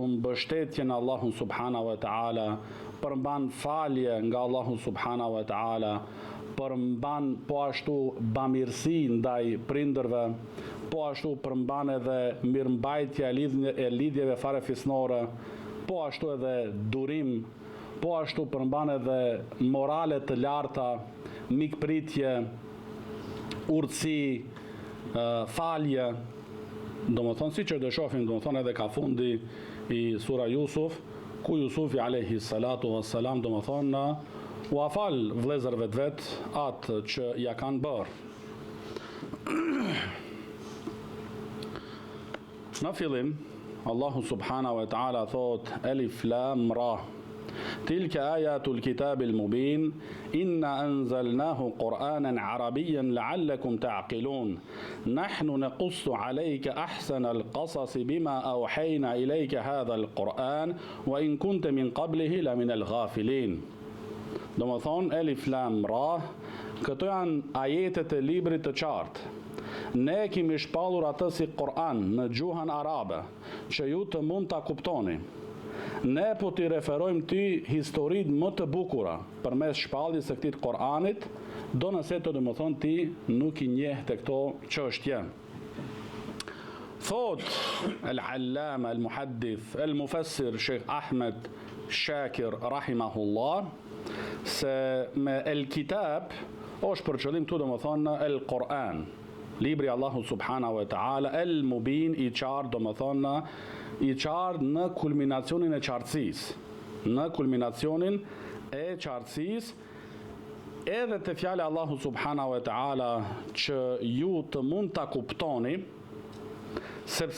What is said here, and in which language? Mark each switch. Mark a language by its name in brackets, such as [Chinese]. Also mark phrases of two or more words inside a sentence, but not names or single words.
[Albanian] mbështetjen e Allahut [Arabic] سبحانه وتعالى, [Albanian] përmban falje nga Allahu [Arabic] سبحانه وتعالى, [Albanian] përmban po ashtu bamirësi ndaj prindërve, po ashtu përmban edhe mirëmbajtja e lidhjeve farefisnore, po ashtu edhe durim, po ashtu përmban edhe morale të larta, mikpritje, urtësi, falje. Domethënë siç e do shohim domethënë edhe ka fundi i sura Yusuf, ku Yusufi [Arabic] عليه الصلاة والسلام [Albanian] domethënë u afal vëllezërve të vet atë që ja kanë bërë. Në fillim, [Arabic] الله سبحانه وتعالى thot: الر تلك آيات الكتاب المبين إنا أنزلناه قرآنا عربيا لعلكم تعقلون نحن نقص عليك أحسن القصص بما أوحينا إليك هذا القرآن وإن كنت من قبله لمن الغافلين. [Albanian] Domethënë [Arabic] الر, [Albanian] këto janë ajetet e librit të qartë. Ne kemi shpallur atë si Kur'an në gjuhën arabe, që ju të mund ta kuptoni. Ne po t'i referojmë ty historitë më të bukura përmes shpalljes së këtij Kur'anit, do nëse të domethënë ti nuk i njeh të këto çështje. Thot [Arabic] العلامة المحدث المفسر [Albanian] Sheikh Ahmed Shakir rahimahullah, se me el-kitab është për qëllim këtu domethënë el-Kur'an, libri Allahu [Arabic] سبحانه وتعالى, [Albanian] el-mubin, i qartë, domethënë i qartë në kulminacionin e qartësisë, edhe të fjale Allahu [Arabic] سبحانه وتعالى [Albanian] që ju të mund të kuptoni, sepse